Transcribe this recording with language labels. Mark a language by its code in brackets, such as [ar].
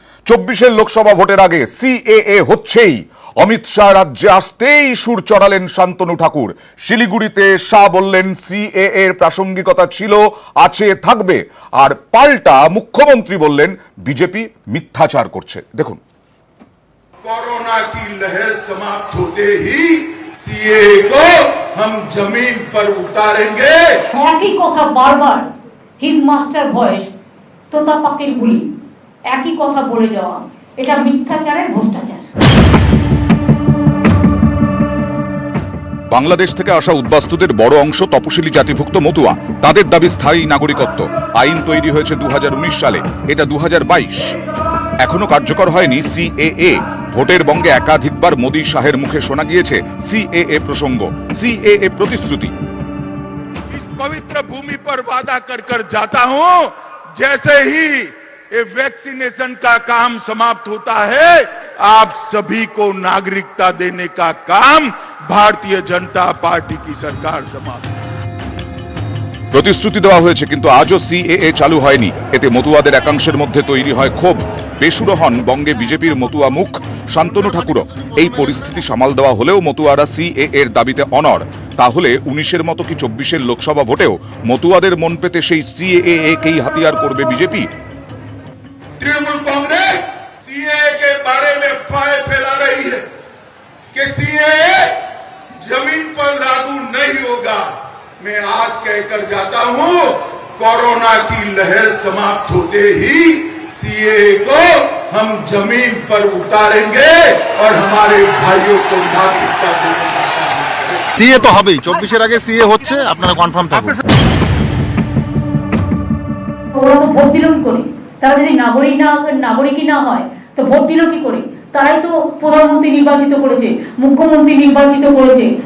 [bn] 24 লোকসভা ভোটের আগে সিএএ হচ্ছেই, অমিত শাহ রাজ্যে আসতেই সুর চড়ালেন শান্তনু ঠাকুর। শিলিগুড়িতে শাহ বললেন সিএএ এর প্রাসঙ্গিকতা ছিল, আছে, থাকবে। আর পাল্টা মুখ্যমন্ত্রী বললেন বিজেপি মিথ্যাচার করছে। দেখুন, [hi] कोरोना की लहर समाप्त होते ही सीए को हम जमीन पर उतारेंगे। [bn] একই কথা বারবার, [en] his master voice, [bn] তোতা পাখির গুলি, একই কথা বলে যাওয়া, এটা মিথ্যাচারের ভ্রষ্টাচার। বাংলাদেশ থেকে আসা উদ্বাস্তুদের বড় অংশ তপশিলি জাতিভুক্ত মতুয়া। তাদের দাবি স্থায়ী নাগরিকত্ব। আইন তৈরি হয়েছে 2019 সালে, এটা 2022। এখনো কার্যকর হয়নি সিএএ। ভোটের বঙ্গে একাধিকবার মোদী শাহের মুখে শোনা গিয়েছে সিএএ প্রসঙ্গ, সিএএ প্রতিশ্রুতি। [hi] इस पवित्र भूमि पर वादा कर कर जाता हूं, जैसे ही ये वैक्सीनेशन का काम समाप्त होता है, आप सभी को नागरिकता देने का काम भारतीय जनता पार्टी की सरकार समाप्त। [bn] প্রতিশ্রুতি দেওয়া হয়েছে, কিন্তু আজও সিএএ চালু হয়নি। এতে মতুয়াদের একাংশের মধ্যে তৈরি হয় ক্ষোভ। বেসুরো হন বঙ্গে বিজেপির মতুয়া মুখ শান্তনু ঠাকুরও। এই পরিস্থিতি সামাল দেওয়া হলেও মতুয়ারা সিএএ এর দাবিতে অনড়। তাহলে 19-এর মতো কি 24-এর লোকসভা ভোটেও মতুয়াদের মন পেতে সেই সিএএ কেই হাতিয়ার করবে বিজেপি? [hi] तृणमूल कांग्रेस सीएए के बारे में अफवाहें फैला रही है कि सीएए जमीन पर लागू नहीं होगा। मैं आज कहकर जाता हूं, कोरोना की लहर समाप्त होते ही सीएए को हम जमीन पर उतारेंगे और हमारे भाइयों को नागरिकता देंगे। [bn] সিএ তো হবেই, 24-এর আগে সিএ হচ্ছে, আপনারা কনফার্ম থাকুন। ওরা তো ভোট দিল কি করে? তারা যদি নাগরিকই না হয় তো ভোট দিল কি করে? তারাই তো প্রধানমন্ত্রী নির্বাচিত করেছে, মুখ্যমন্ত্রী নির্বাচিত করেছে।